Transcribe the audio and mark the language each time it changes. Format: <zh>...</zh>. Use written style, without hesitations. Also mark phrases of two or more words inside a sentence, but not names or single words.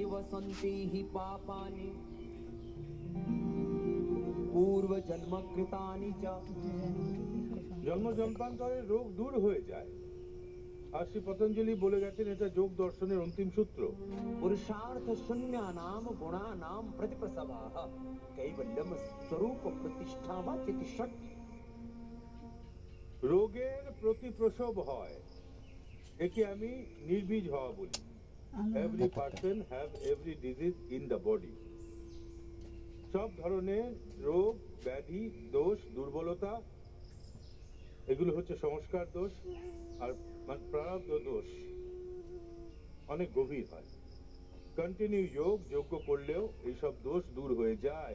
<sa>सन्ति हि पापानि पूर्व जन्म कृतानि च।</sa> <bn>জন্ম জন্মান্তরের রোগ দূর হয়ে যায়। আর শ্রী পতঞ্জলি বলে গেছেন এটা যোগ দর্শনের অন্তিম সূত্র।</bn> <sa>पुरुषार्थ शून्यानाम गुणानाम प्रतिप्रसवाः कैवल्यम स्वरूप प्रतिष्ठा वा चितिषट्।</sa> <bn>রোগের প্রতিপ্রসব হয়, একে আমি নির্বীজ হওয়া বলি।</bn> <en>Every person have every disease in the body.</en> <bn>সব ধরনের রোগ, ব্যাধি, দোষ, দুর্বলতা এগুলো হচ্ছে সংস্কার দোষ আর প্রারব্ধ দোষ। অনেক গভীর হয়। কন্টিনিউ যোগ্য করলেও এইসব দোষ দূর হয়ে যায়।</bn>